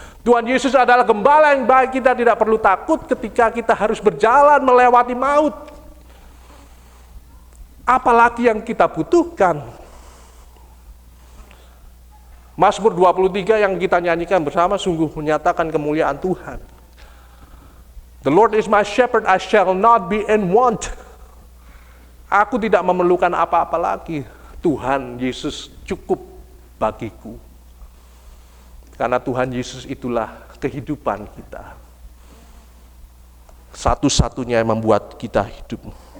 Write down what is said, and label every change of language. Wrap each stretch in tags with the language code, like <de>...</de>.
<id>Tuhan Yesus adalah gembala yang baik, kita tidak perlu takut ketika kita harus berjalan melewati maut. Apalagi yang kita butuhkan? Mazmur 23 yang kita nyanyikan bersama sungguh menyatakan kemuliaan Tuhan.</id> <en>The Lord is my shepherd, I shall not be in want.</en> <id>Aku tidak memerlukan apa-apa lagi. Tuhan Yesus cukup bagiku. Karena Tuhan Yesus itulah kehidupan kita. Satu-satunya yang membuat kita hidup.</id>